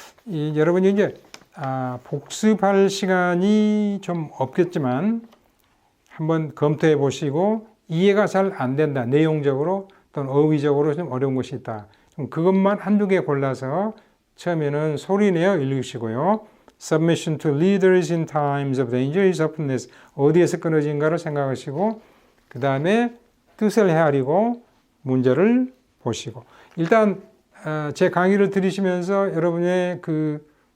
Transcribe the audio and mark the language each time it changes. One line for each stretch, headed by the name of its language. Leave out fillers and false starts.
Korean: 여러분이 이제 복습할 시간이 좀 없겠지만 한번 검토해 보시고 이해가 잘 안 된다, 내용적으로 또는 어휘적으로 좀 어려운 것이 있다, 좀 그것만 한두 개 골라서 처음에는 소리내어 읽으시고요.
English: Submission to leaders in times of danger is openness.
Korean: 어디에서 끊어진가를 생각하시고 그 다음에 뜻을 헤아리고 문제를 보시고, 일단 제 강의를 들으시면서 여러분의 그